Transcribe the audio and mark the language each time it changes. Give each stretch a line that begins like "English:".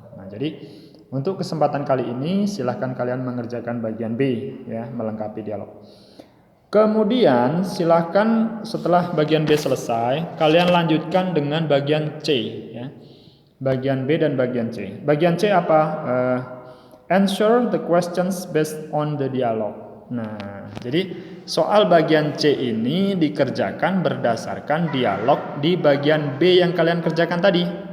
Indonesian: Nah, jadi untuk kesempatan kali ini silahkan kalian mengerjakan bagian B, ya, melengkapi dialog. Kemudian silahkan setelah bagian B selesai, kalian lanjutkan dengan bagian C, ya. Bagian B dan bagian C. Bagian C apa?
English: Answer the questions based on the dialogue.
Indonesian: Nah, jadi soal bagian C ini dikerjakan berdasarkan dialog di bagian B yang kalian kerjakan tadi.